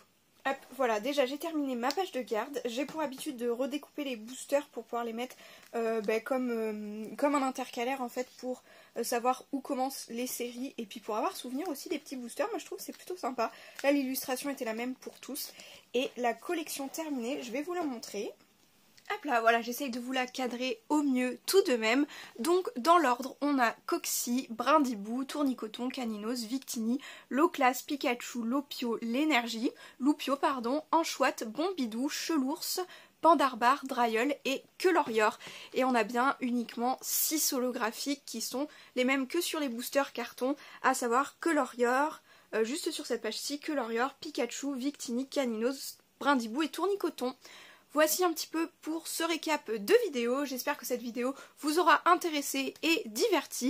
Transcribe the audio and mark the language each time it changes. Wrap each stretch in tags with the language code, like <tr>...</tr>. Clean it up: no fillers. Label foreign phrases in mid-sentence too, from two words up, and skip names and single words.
<fr>Hop, voilà, déjà j'ai terminé ma page de garde. J'ai pour habitude de redécouper les boosters pour pouvoir les mettre comme un intercalaire en fait pour savoir où commencent les séries et puis pour avoir souvenir aussi des petits boosters. Moi je trouve que c'est plutôt sympa. Là l'illustration était la même pour tous. Et la collection terminée, je vais vous la montrer. Hop là, voilà, j'essaye de vous la cadrer au mieux tout de même. Donc dans l'ordre, on a Coxy, Brindibou, Tournicoton, Caninos, Victini, Loclas, Pikachu, Lopio, Loupio, Anchouette, Bombidou, Chelours, Pandarbar, Draiol et Kelorior. Et on a bien uniquement 6 holographiques qui sont les mêmes que sur les boosters carton, à savoir Kelorior, juste sur cette page-ci, Kelorior, Pikachu, Victini, Caninos, Brindibou et Tournicoton. Voici un petit peu pour ce récap de vidéo. J'espère que cette vidéo vous aura intéressé et diverti.</fr>